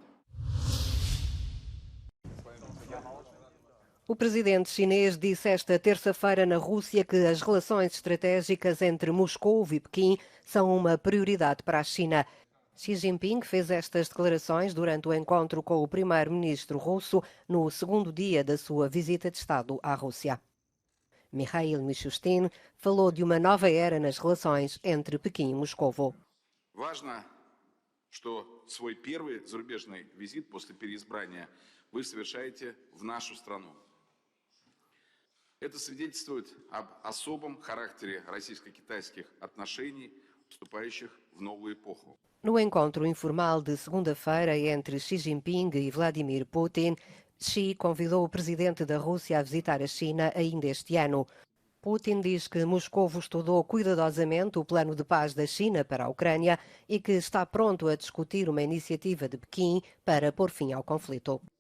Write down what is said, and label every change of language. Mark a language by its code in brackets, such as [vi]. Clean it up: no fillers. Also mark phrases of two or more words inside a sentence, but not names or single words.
[pt] O presidente chinês disse esta terça-feira na Rússia que as relações estratégicas entre Moscou e Pequim são uma prioridade para a China. Xi Jinping fez estas declarações durante o encontro com o primeiro-ministro russo no segundo dia da sua visita de Estado à Rússia. Mikhail Mishustin falou de uma nova era nas relações entre Pequim e Moscovo. [ru] Важно, что свой первый зарубежный визит после переизбрания вы совершаете в нашу страну. Это свидетельствует об особом характере российско-китайских отношений, вступающих в новую эпоху. [pt] No encontro informal de segunda-feira entre Xi Jinping e Vladimir Putin, Xi convidou o presidente da Rússia a visitar a China ainda este ano. Putin diz que Moscou estudou cuidadosamente o plano de paz da China para a Ucrânia e que está pronto a discutir uma iniciativa de Pequim para pôr fim ao conflito.